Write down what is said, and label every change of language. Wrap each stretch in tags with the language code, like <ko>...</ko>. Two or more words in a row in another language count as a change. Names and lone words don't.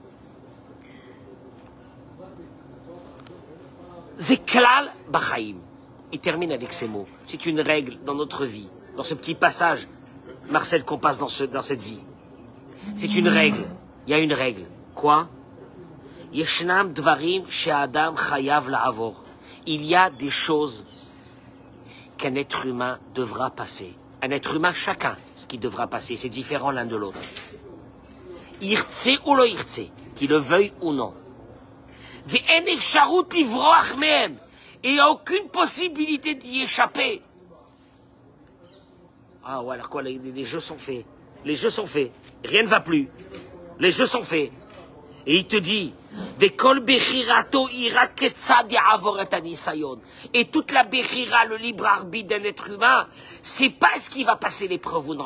<he>זה כלל בחיים.</he> <fr>Il termine avec ces mots. C'est une règle dans notre vie, dans ce petit passage, Marcel, qu'on passe dans cette vie. C'est une règle. Il y a une règle. Quoi?</fr> <he>ישנם דברים שאדם חייב לעבור.</he> <fr>Il y a des choses qu'un être humain devra passer. Un être humain, chacun, ce qui devra passer, c'est différent l'un de l'autre.</fr> <he>ירצה או לא ירצה,</he> <fr>qu'il le veuille ou non.</fr> <he>ואין אפשרות לברוח מהם,</he> <fr>et il n'y a aucune possibilité d'y échapper. Ah ouais, alors quoi, les jeux sont faits. Les jeux sont faits. Rien ne va plus. Les jeux sont faits. Et il te dit, et toute la bechira, le libre arbitre d'un être humain, c'est pas ce qui va passer l'épreuve ou non.</fr>